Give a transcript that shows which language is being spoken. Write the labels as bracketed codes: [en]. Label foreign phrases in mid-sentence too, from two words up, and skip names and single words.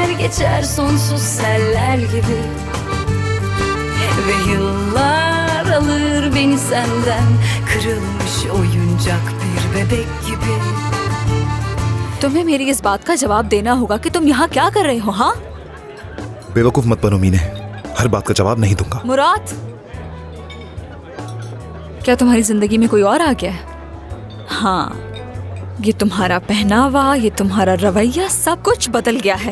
[tr] geçer sonsuz seller gibi. Ve yıllar alır beni senden, kırılmış oyuncak bir bebek gibi. [hi] तुम्हें मेरी इस बात का जवाब देना होगा कि तुम यहाँ क्या कर रहे हो। हाँ बेवकूफ मत बनो मीने, हर बात का जवाब नहीं दूंगा। मुराद, क्या तुम्हारी जिंदगी में कोई और आ गया है? हाँ, ये तुम्हारा पहनावा, ये तुम्हारा रवैया, सब कुछ बदल गया है।